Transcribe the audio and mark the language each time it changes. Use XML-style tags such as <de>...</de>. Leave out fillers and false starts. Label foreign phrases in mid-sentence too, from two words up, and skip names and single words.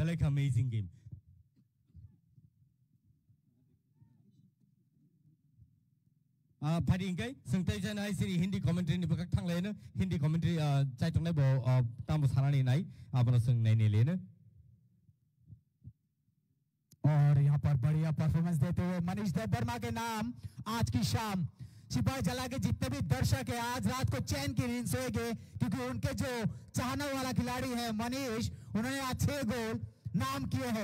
<trp>Phadi ingkai sengtai jana ai siri</trp> <en>Hindi commentary</en> <trp>ni bakak thang lena</trp> <en>Hindi commentary</en> <trp>chai tong lai bo tam sanani nai abana seng nai ne lena</trp> <hi>और यहाँ पर बढ़िया परफॉर्मेंस देते हुए मनीष देव वर्मा के नाम आज की शाम सिपाही जला के जितने भी दर्शक है आज रात को चैन की नींद सोएंगे क्योंकि उनके जो चाहने वाला खिलाड़ी है मनीष उन्होंने आज 6 गोल नाम किए हैं</hi>